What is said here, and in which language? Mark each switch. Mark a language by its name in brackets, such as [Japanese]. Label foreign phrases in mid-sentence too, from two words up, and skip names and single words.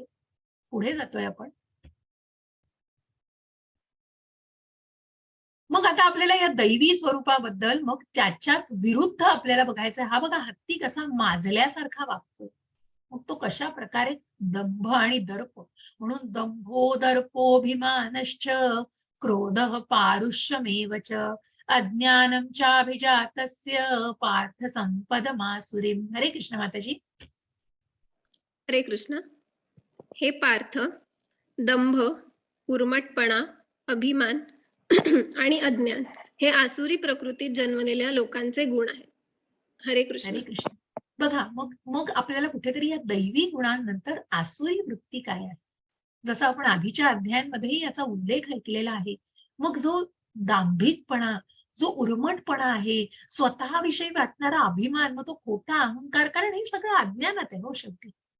[Marathi] पुढे जातोय आपण. मग आता आपल्याला या दैवी स्वरूपाबद्दल मग त्याच्याच विरुद्ध आपल्याला बघायचंय. हा बघा हत्ती कसा माजल्यासारखा वागतो. मग तो कशा प्रकारे दंभ आणि दर्प म्हणून [Sanskrit] दंभो दर्पोभिमानश्च क्रोधः पारुष्यमेव च अज्ञानं चाभिजातस्य पार्थ संपदमासुरीं. [Marathi] हरे कृष्ण माताजी. हरे कृष्ण. हे पार्थ, दंभ, उर्मटपणा, अभिमान आणि अज्ञान हे आसुरी प्रकृतीत जन्मलेल्या लोकांचे गुण आहेत. हरे कृष्ण. हरे कृष्ण. बघा मग मग आपल्याला कुठेतरी या दैवी गुणांनंतर आसुरी वृत्ती काय आहे? जसं आपण आधीच्या अध्यायांमध्येही याचा उल्लेख ऐकलेला आहे. मग जो दांभिकपणा, जो उर्मटपणा आहे, स्वतःविषयी वाटणारा अभिमान, मग तो खोटा अहंकार, कारण हे सगळं अज्ञानात आहे हो शेवटी.